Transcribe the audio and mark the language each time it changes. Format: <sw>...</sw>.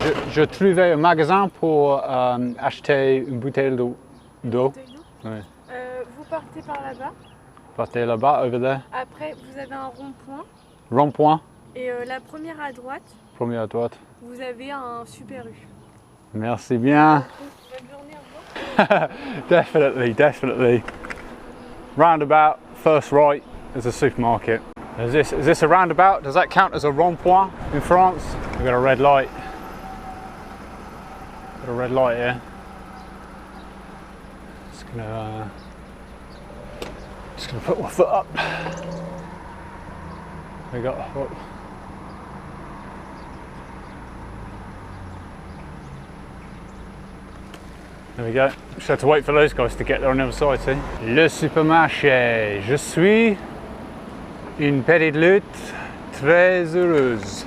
<fr>Je trouvais un magasin pour acheter une bouteille d'eau. Oui. Vous partez par là-bas. Partez là-bas,</fr> <en>over there.</en> <fr>Après, vous avez un rond-point. Rond-point. Et la première à droite. Première à droite. Vous avez un Super U. Merci bien. Bonne journée, au revoir.</fr> <en>Definitely, definitely. Roundabout, first right, there's a supermarket. Is this a roundabout? Does that count as a rond-point in France? We've got a red light. Got a red light here. Just gonna put my foot up. We got. Oh. There we go. Just had to wait for those guys to get there on the other side, see?</en> <fr>Le supermarché. Je suis une petite lutte très heureuse.</fr>